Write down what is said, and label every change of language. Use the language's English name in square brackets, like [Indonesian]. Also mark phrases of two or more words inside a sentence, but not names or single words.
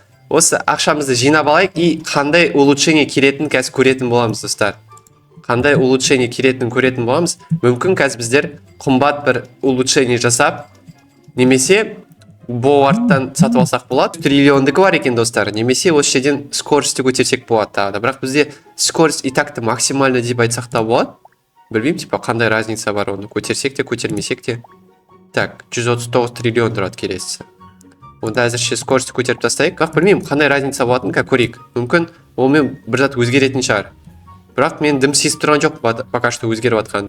[Kazakh] осы ақшамызды жинап алайық и қандай улучшение келетінін қазір көретін боламыз достар. Қандай улучшение келетінін көретін боламыз. Мүмкін қазір біздер қымбат бір улучшение жасап, немесе Бовардтан сатып алсақ болады. Триллиондікі бар екен достар. Немесе осы жерден скоростьті көтерсек болады тағы да. Бірақ бізде скорость [Russian] и так-то максимально [Kazakh] деп айтсақ та болады. Білмеймін, типа қандай разница бар оны. Көтерсек те, көтермесек те. Так, 139 триллион тұрады келесісі. Онда әзірше скоростьті көтеріп тастайық. Бірақ білмеймін, қандай разница болатынын көрейік. Мүмкін онымен бір зат өзгеретін шығар. Бірақ мен дым сезіп тұрған жоқ [Russian] пока что [Kazakh] өзгеріп жатқан.